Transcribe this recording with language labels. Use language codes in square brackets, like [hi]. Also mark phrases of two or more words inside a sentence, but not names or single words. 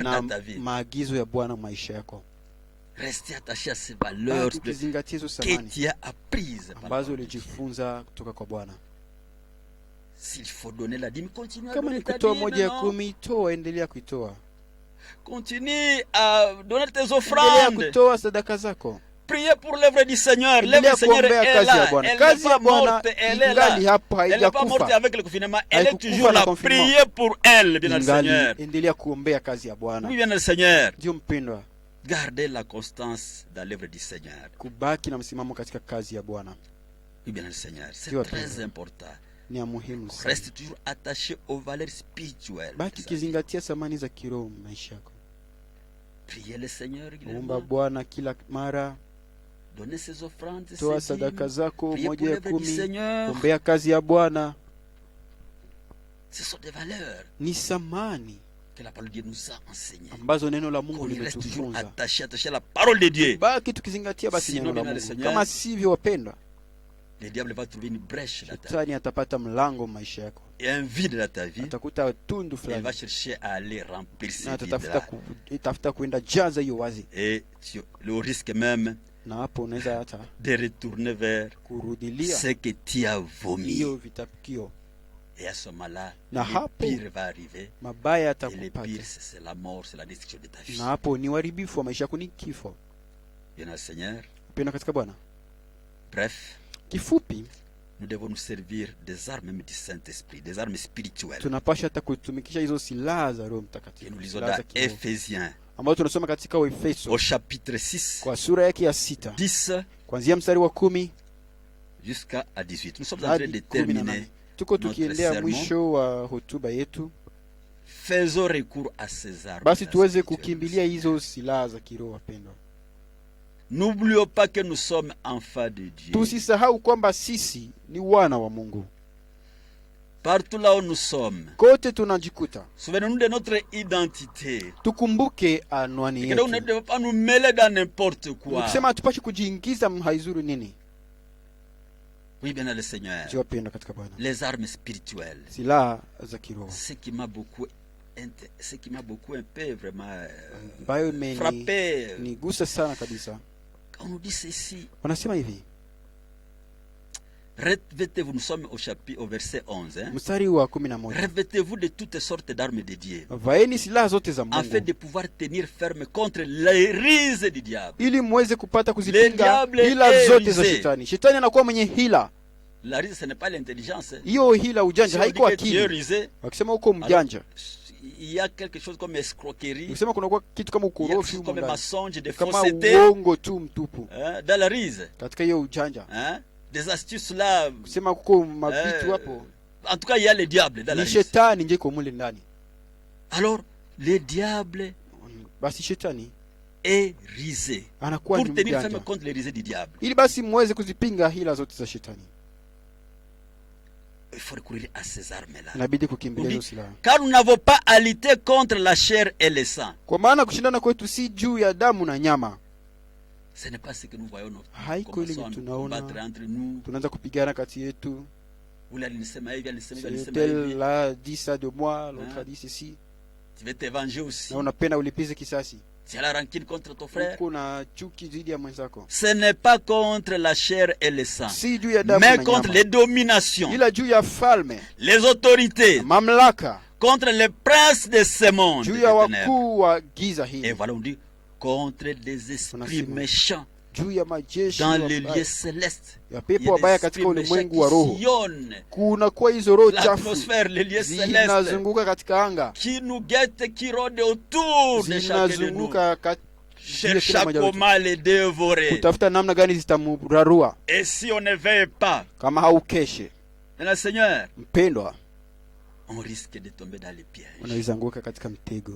[sw] na [fr] dans ta vie. [sw] maagizo ya Bwana maisha yako. [fr] Rester attaché à ces valeurs [sw] Baki ukizingatia hizo [fr] que [sw] samani [fr] tu as apprises. par la [sw] ambazo [fr] parole de Dieu. [sw] ulijifunza kutoka kwa Bwana. [fr] S'il faut donner la dîme, continue à [sw] Kama [fr] donner [sw] ni [fr] ta [sw] kutoa [fr] dîme. [sw] moja ya [fr] non? [sw] kumi, toa, endelea kuitoa, [fr] Continue à donner tes [sw] endelea [fr] offrandes. [sw] kutoa sadaka zako, [fr] Priez pour l'œuvre du Seigneur. L'œuvre [sw] endelea [fr] du Seigneur [sw] kuombea [fr] est [sw] kazi ya [fr] là. [sw] Bwana. [fr] Elle n'est [sw] Kazi [fr] pas [sw] ya Bwana [fr] morte, elle est là. [sw] ingali hapa, [fr] Elle n'est pas morte [sw] haijakufa, [fr] avec le confinement. Elle est [sw] Haikukufa [fr] toujours [sw] na [fr] là. [sw] confinement. [fr] Priez pour elle, bien le Seigneur. [sw] ingali endelea kuombea kazi ya Bwana. [fr] Oui, bien le Seigneur. [sw] Ndio mpendwa, [fr] Gardez la constance dans l'œuvre du Seigneur. [sw] kubaki na msimamo katika kazi ya Bwana [fr] Oui, bien le Seigneur. C'est Dieu très appelle. important. [sw] ni ya muhimu sana. [fr] Reste toujours attaché aux valeurs spirituelles. [sw] Baki ukizingatia samani za kiroho maisha yako. [fr] Priez le Seigneur [sw] Omba [fr] régulièrement. [sw] Bwana kila mara, [fr] Donnez ses offrandes, [sw] toa [fr] ses dîmes. [sw] sadaka zako [fr] Priez pour [sw] moja ya [fr] l'œuvre du [sw] kumi, [fr] Seigneur. [sw] ombea kazi ya Bwana. [fr] Ce sont des valeurs [sw] Ni samani [fr] que la parole de Dieu nous a enseignées. [sw] ambazo neno la Mungu [fr] Qu'on y reste toujours [sw] limetufunza. [fr] attaché à la parole de Dieu. [sw] Baki tukizingatia basi [fr] Sinon, [sw] neno la [fr] bien le [sw] Mungu. [fr] Seigneur, [sw] Kama sivyo, wapendwa, [fr] Le diable va trouver une brèche dans ta vie [sw] shetani atapata mlango maisha yako, [fr] et un vide dans ta vie. [sw] atakuta tundu [fr] Et il va [sw] fulani [fr] chercher à aller remplir ces [sw] na atatafuta [fr] vides-là. [sw] tafuta kuenda jaza hiyo wazi, [fr] Et le risque même [sw] na hapo unaweza hata [fr] de retourner vers [sw] kurudilia [fr] ce que tu as vomi. [sw] hiyo vitapikio, [fr] Et à ce moment-là, [sw] Na [fr] le [sw] hapo, [fr] pire va arriver. [sw] mabaya [fr] Et le [sw] yatakupata, [fr] pire, c'est la mort, c'est la destruction de ta vie. [sw] na hapo ni uharibifu wa maisha yako, ni kifo. [fr] Bien le Seigneur. [sw] Upendo katika Bwana. [fr] Bref, [sw] Kifupi, [fr] nous devons nous servir des armes même du Saint-Esprit, des armes spirituelles. [sw] tunapasha hata kutumikisha hizo silaha za Roho [fr] Et [sw] Mtakatifu, [fr] nous lisons [sw] silaha za [fr] dans [sw] kiroho [fr] Ephésiens, [sw] ambayo tunasoma katika Waefeso [fr] au chapitre 6, [sw] kwa sura yake ya 6 [fr] 10 [sw] kuanzia mstari wa 10 [fr] jusqu'à 18. Nous sommes en train de [sw] hadi [fr] terminer. [sw] 18. Tuko tukiendea [fr] sermon. [sw] mwisho wa hotuba yetu, [fr] Faisons recours à ces armes. [sw] basi tuweze [fr] spirituelles. [sw] kukimbilia hizo silaha za kiroho. Wapendwa, [fr] N'oublions pas que nous sommes enfants de Dieu. [sw] tusisahau kwamba sisi ni wana wa Mungu. [fr] Partout là où nous sommes, [sw] kote tunajikuta, [fr] souvenons-nous de notre identité. [sw] tukumbuke anwani [fr] Et que donc, on ne [sw] yetu. [fr] devons pas nous mêler dans n'importe quoi. [sw] Ukisema hatupashi kujiingiza haizuru nini. [fr] Oui, bien le Seigneur. [sw] Wapendwa katika Bwana, [fr] Les armes spirituelles. [sw] silaha za kiroho [fr] Ce qui m'a beaucoup un peu vraiment [sw] ambayo [fr] frappé. [sw] nigusa sana kabisa. [fr] On nous dit ceci. [sw] Wanasema hivi, [fr] Revêtez-vous, nous sommes au verset 11. [sw] mstari wa 11, [fr] Revêtez-vous de toutes sortes d'armes de Dieu, [sw] vaeni silaha zote za [fr] afin [sw] Mungu [fr] de pouvoir tenir ferme contre les ruses du diable. [sw] ili muweze kupata [fr] Le [sw] kuzipinga [fr] diable [sw] hila [fr] est [sw] zote za [fr] rusé. [sw] shetani. Shetani anakuwa mwenye hila. [fr] La ruse, ce n'est pas l'intelligence. [sw] Hiyo hila [fr] Si [sw] ujanja [fr] on dit [sw] haiko [fr] que tu es [sw] akili. [fr] rusé, [sw] Wakisema uko mjanja, [fr] il y a quelque chose comme escroquerie, [sw] ukisema kunakuwa kitu kama [fr] il y a quelque [sw] ukorofi [fr] chose [sw] humo [fr] comme [sw] ndani, [fr] mensonge, de [sw] kama [fr] fausseté [sw] uongo tu mtupu [fr] dans la ruse. [sw] katika hiyo ujanja. [fr] Des astuces là. [sw] Kusema kuko mabitu hapo, [fr] En tout cas, il y a le diable dans la [sw] ni [fr] ruse. [sw] shetani nje iko mule ndani. [fr] Alors, le diable [sw] Basi shetani [fr] est rusé. [sw] anakuwa [fr] Pour [sw] ni [fr] tenir [sw] mjanja, [fr] ferme contre les rusés du diable, [sw] ili basi muweze kuzipinga hila zote za shetani, [fr] il faut recourir à ces armes-là. [sw] inabidi kukimbilia [fr] On [sw] hizo [fr] dit, [sw] silaha, [fr] car nous n'avons pas à lutter contre la chair et le sang. [sw] kwa maana kushindana kwetu si juu ya damu na nyama. [fr] Ce n'est pas ce que nous voyons. Nous [sw] Haiko ile [fr] commençons à nous [sw] tunaona, [fr] combattre entre nous. [sw] tunaanza kupigana kati yetu. [fr] Vous allez [sw] alisema hivi, alisema hivi, alisema [fr] Tel [sw] hivi. [fr] là dit ça de moi, l'autre a dit ceci, Tu veux te venger aussi. [sw] na unapenda ulipize kisasi, [fr] Tu as la rancune contre ton frère. [sw] uko na chuki dhidi ya mwenzako, [fr] Ce n'est pas contre la chair et le sang, [sw] si juu ya damu [fr] mais [sw] na [fr] contre [sw] nyama, [fr] les dominations, [sw] ila juu ya falme, [fr] les autorités, [sw] mamlaka, [fr] contre les princes de ce monde. [sw] juu [fr] des [sw] ya [fr] ténèbres. [sw] wakuu wa giza [fr] Et [sw] hili, [fr] voilà, on dit contre les esprits [sw] Tunasema. [fr] méchants [sw] juu ya majeshi [fr] dans [sw] wabaya, [fr] les lieux célestes. [sw] ya [fr] Il y [sw] pepo [fr] a des [sw] wabaya [fr] esprits [sw] katika [fr] méchants [sw] ulimwengu wa roho. [fr] qui sillonnent [sw] Kuna kuwa hizo roho chafu [fr] l'atmosphère, les lieux célestes, [sw] zinazunguka katika anga, [fr] qui nous guettent, qui rôdent autour de chacun de nous. [sw] zinazunguka [fr] Cherche à comment les dévorer. [sw] kutafuta namna gani zitamurarua [fr] Et si on ne veille pas, [sw] kama haukeshe. [fr] le Seigneur, [sw] Mpendwa, [fr] on risque de tomber dans les pièges [sw] unaweza anguka katika mtego